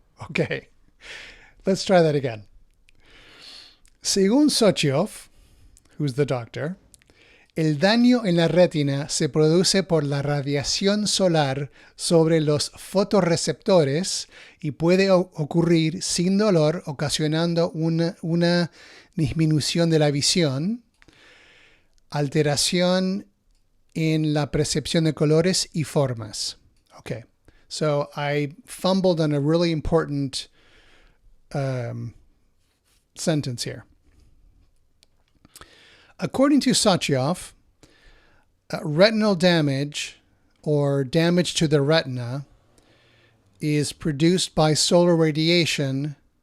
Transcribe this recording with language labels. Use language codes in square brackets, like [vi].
[en] Okay, let's try that again. [es] Según Sochioff, [en] who's the doctor, [es] el daño en la retina se produce por la radiación solar sobre los fotorreceptores y puede ocurrir sin dolor, ocasionando una disminución de la visión, alteración en la percepción de colores y formas. [en] Okay, so I fumbled on a really important sentence here. According to Sochioff, retinal damage or damage to the retina is produced by solar radiation